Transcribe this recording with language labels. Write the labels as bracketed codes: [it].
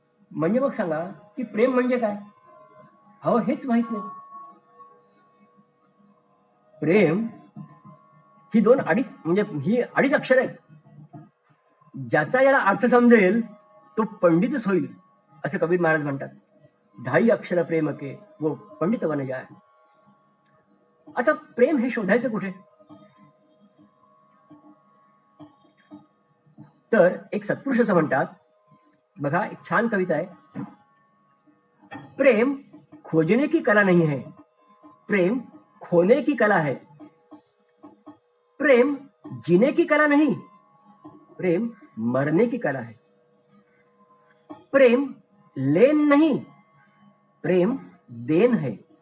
[mr] म्हणजे मग सांगा की प्रेम म्हणजे काय? अहो हेच माहित नाही. प्रेम ही ही अडीच अक्षर आहेत. ज्याचा याला अर्थ समजेल तो पंडितच होईल असे कबीर महाराज म्हणतात. [hi] 2.5 अक्षर प्रेम के वो पंडित बन जाय. [mr] आता प्रेम हे शोधायचं कुठे? तर एक सत्पुरुष असं म्हणतात, बघा एक छान कविता आहे. [hi] प्रेम खोजने की कला नहीं है, प्रेम खोने की कला है. प्रेम जीने की कला नहीं, प्रेम मरने की कला है. प्रेम लेन नहीं, प्रेम देन है.